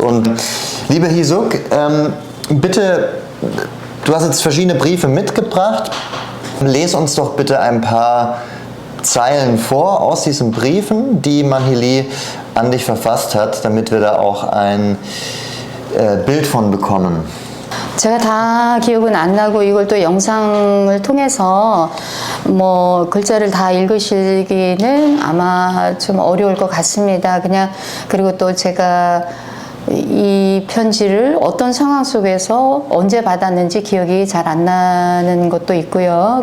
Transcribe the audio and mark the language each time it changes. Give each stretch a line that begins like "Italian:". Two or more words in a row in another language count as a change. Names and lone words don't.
German: Und liebe Hee-suk, bitte, du hast jetzt verschiedene Briefe mitgebracht. Les uns doch bitte ein paar Zeilen vor aus diesen Briefen, die Manhili an dich verfasst hat, damit wir da auch ein Bild von bekommen.
Korean: 제가 다 기억은 안 나고, 이걸 또 영상을 통해서 뭐 글자를 다 읽으시기는 아마 좀 어려울 것 같습니다. 그리고 또 제가 이 편지를 어떤 상황 속에서 언제 받았는지 기억이 잘 안 나는 것도 있고요.